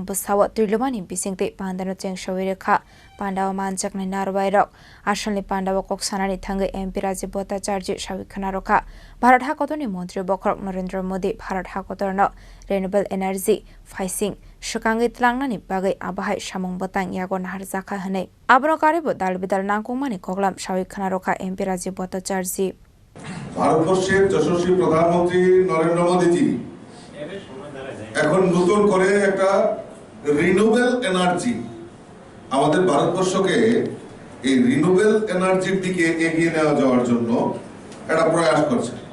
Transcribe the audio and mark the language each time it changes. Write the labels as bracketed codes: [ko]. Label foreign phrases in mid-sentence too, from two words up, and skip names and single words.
[trp] Busawa Trilumani Bisingte Pandano Cheng Shawirikha Pandawa Manchaknai Narwairak Ashali Pandawa Koksanani Thangai MP Rajiv Bhattacharya Shawikhanaroka Bharat Hakotoni Montri Bokrok Narendra Modi Bharat Hakotorno [en] Renewable Energy [trp] Faising Shukangi Tlangnani Bagai Abahai Shamong Batang Yagon Harzakha Hane Abro Karibo Dalbidal Nangkumani Koklam Shawikhanaroka MP Rajiv Bhattacharya [bn] ভারতবর্ষের যশস্বী প্রধানমন্ত্রী নরেন্দ্র মোদীজি এখন নতুন করে একটা [en] renewable energy, [bn] আমাদের ভারতবর্ষকে এই [en] renewable energy [bn] দিকে এগিয়ে নেওয়া যাওয়ার জন্য একটা প্রয়াস করছে।